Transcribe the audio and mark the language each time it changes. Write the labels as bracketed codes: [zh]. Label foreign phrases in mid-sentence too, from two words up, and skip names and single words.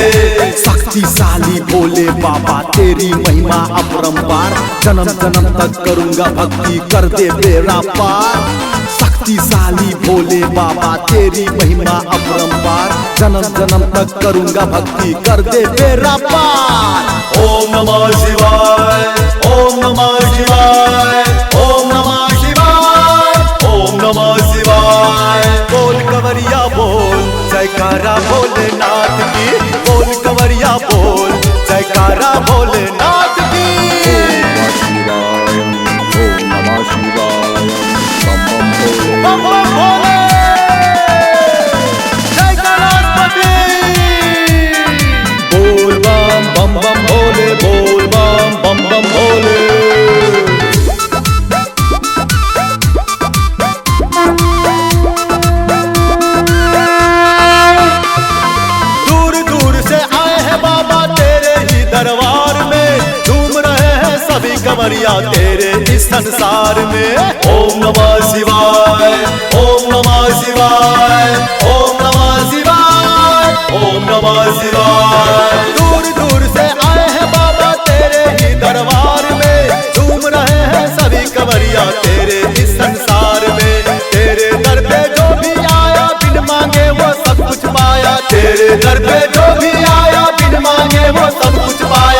[hi] शक्तिशाली भोले बाबा तेरी महिमा अपरंपार, जन्म जन्म तक करूंगा भक्ति कर दे बेड़ा पार। शक्तिशाली भोले बाबा तेरी महिमा अपरंपार, जन्म जन्म तक करूंगा भक्ति कर दे बेड़ा पार। [sa] ओम नमः शिवाय ओम नमः शिवाय ओम नमः शिवाय ओम नमः शिवाय। [hi] बोल कवरिया बोल जयकारा भोलेनाथ की, बोल कवरिया बोल जयकारा भोलेनाथ की। [sa] ओम नमः शिवाय [hi] बम बम भोले। बम बम भोले जय गणपति। बोल बम बम भोले, बोल बम भोले। दूर दूर से आए हैं बाबा तेरे ही दरबार में, झूम रहे हैं सभी कमरिया तेरे इस संसार में। [sa] ओम नमः शिवाय ओम नमः शिवाय ओम नमः शिवाय ओम नमः शिवाय। [hi] दूर दूर से आए हैं बाबा तेरे ही दरबार में, झूम रहे हैं सभी कमरिया तेरे इस संसार में। तेरे दर पे जो भी आया बिन मांगे वो सब कुछ पाया, तेरे दर पे जो भी आया बिन मांगे वो सब कुछ पाया।